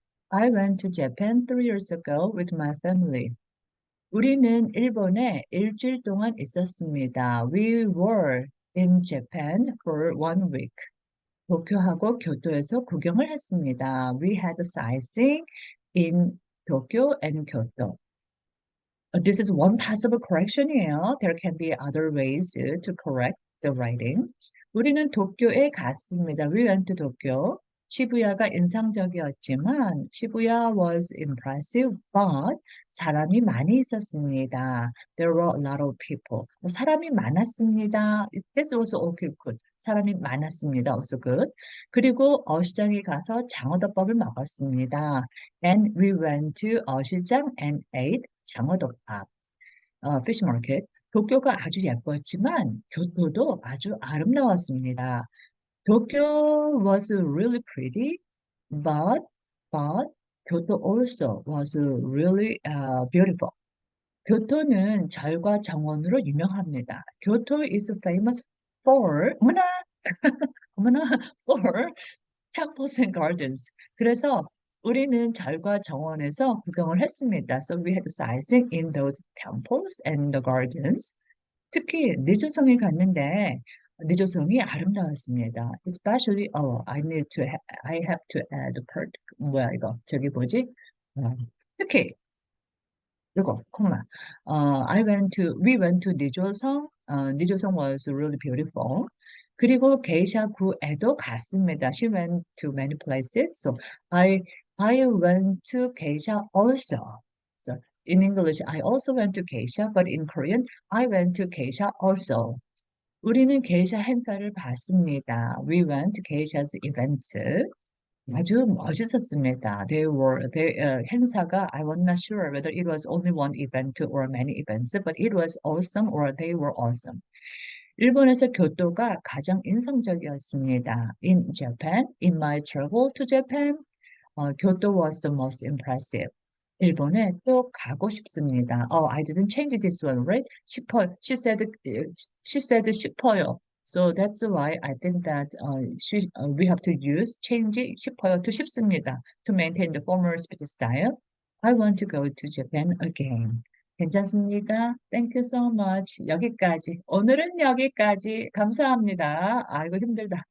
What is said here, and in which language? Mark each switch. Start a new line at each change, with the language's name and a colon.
English: I went to Japan 3 years ago with my family.
Korean: 우리는 일본에 일주일 동안 있었습니다.
English: We were in Japan for 1 week.
Korean: 도쿄하고 교토에서 구경을 했습니다.
English: We had sightseeing in Tokyo and Kyoto. This is one possible correction이에요. There can be other ways to correct the writing.
Korean: 우리는 도쿄에 갔습니다.
English: We went to Tokyo.
Korean: 시부야가 인상적이었지만
English: 시부야 was impressive, but
Korean: 사람이 많이 있었습니다.
English: There were a lot of people.
Korean: 사람이 많았습니다.
English: That's also okay, good. 사람이 많았습니다. Also good.
Korean: 그리고 어시장에 가서 장어덮밥을 먹었습니다.
English: And we went to 어시장 and ate 장어덮밥. fish market.
Korean: 도쿄가 아주 예뻤지만 교토도 아주 아름다웠습니다.
English: Tokyo was really pretty, but Kyoto also was really beautiful.
Korean: 교토는 절과 정원으로 유명합니다.
English: Kyoto is famous for
Korean: 어머나
English: for temples and gardens.
Korean: 그래서 우리는 절과 정원에서 구경을 했습니다.
English: So we had sightseeing in those temples and the gardens.
Korean: 특히 니조성에 갔는데 니조성이 아름다웠습니다.
English: Especially, I have to add part.
Korean: 뭐야 이거? 저기 뭐지? 어, 특히 이거 콩나.
English: We went to 니조성. 니조성 was really beautiful.
Korean: 그리고 게이샤구에도 갔습니다.
English: She went to many places. So I went to Geisha also. So in English, I also went to Geisha, but in Korean, I went to Geisha also.
Korean: 우리는 게이샤 행사를 봤습니다.
English: We went to Geisha's event.
Korean: 아주 멋있었습니다. 행사가
English: I was not sure whether it was only one event or many events, but it was awesome or they were awesome.
Korean: 일본에서 교토가 가장 인상적이었습니다.
English: In Japan, in my travel to Japan, 교토 was the most impressive.
Korean: 일본에 또 가고 싶습니다.
English: I didn't change this one, right? She said 싶어요. So that's why I think that we have to change 싶어요 to 싶습니다 to maintain the former speech style. I want to go to Japan again.
Korean: 괜찮습니다.
English: Thank you so much.
Korean: 여기까지. 오늘은 여기까지. 감사합니다. 아이고 힘들다.